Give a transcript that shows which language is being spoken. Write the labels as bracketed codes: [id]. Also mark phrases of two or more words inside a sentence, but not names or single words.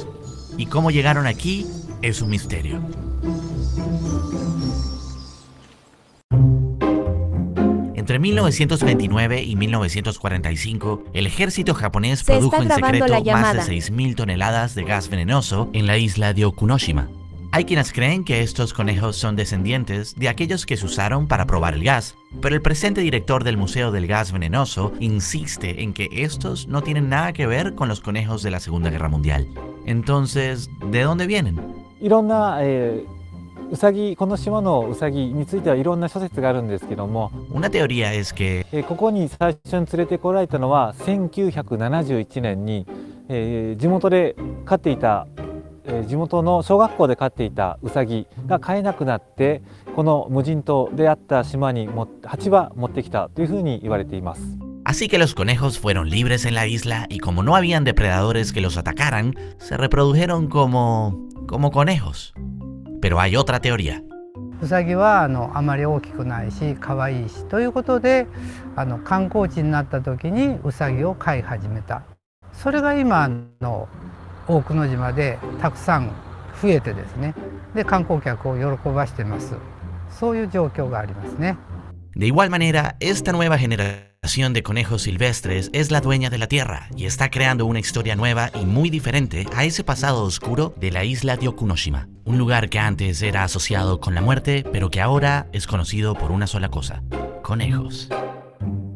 [es] Y cómo llegaron aquí es un misterio. Entre 1929 y 1945, el ejército japonés produjo en secreto más de 6.000 toneladas de gas venenoso en la isla de Okunoshima. Hay quienes creen que estos conejos son descendientes de aquellos que se usaron para probar el gas, pero el presente director del Museo del Gas Venenoso insiste en que estos no tienen nada que ver con los conejos de la Segunda Guerra Mundial. Entonces, ¿de dónde vienen? [ja] ウサギ、この島のウサギについてはいろんな諸説があるんですけども、 [es] Una teoría es que [ja] ここに最初に連れてこられたのは1971年に、地元で飼っていた、地元の小学校で飼っていたウサギが飼えなくなって、この無人島であった島に蜂は持ってきたというふうに言われています。 [es] Así que los conejos fueron libres en la isla y como no habían depredadores que los atacaran, se reprodujeron como conejos. Pero hay otra teoría. [ja] ウサギはあまり大きくないし可愛いしということで観光地になった時にウサギを飼い始めた。それが今の大久野島でたくさん増えてですね。で観光客を喜ばしてます。そういう状況がありますね。 [es] De igual manera, esta nueva generación de conejos silvestres es la dueña de la tierra y está creando una historia nueva y muy diferente a ese pasado oscuro de la isla de Okunoshima, un lugar que antes era asociado con la muerte, pero que ahora es conocido por una sola cosa: conejos.